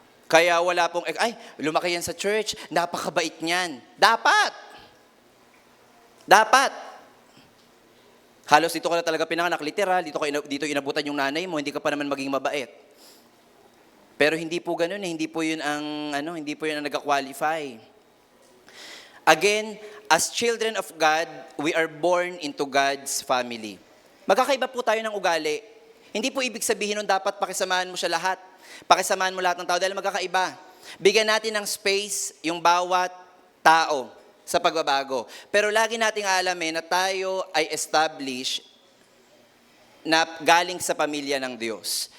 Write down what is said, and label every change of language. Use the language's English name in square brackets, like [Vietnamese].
[Filipino] Kaya wala pong, lumaki yan sa church, napakabait niyan. Dapat! Halos dito ka na talaga pinanganak, literal, dito inabutan yung nanay mo, hindi ka pa naman maging mabait. Pero hindi po ganun hindi po yun ang, hindi po yun ang nag-qualify. [English] Again, as children of God, we are born into God's family. [Filipino] Magkakaiba po tayo ng ugali. Hindi po ibig sabihin nun dapat pakisamahan mo siya lahat. Pakisamahan mo lahat ng tao dahil magkakaiba. Bigyan natin ng space yung bawat tao sa pagbabago. Pero lagi nating alamin na tayo ay established na galing sa pamilya ng Diyos.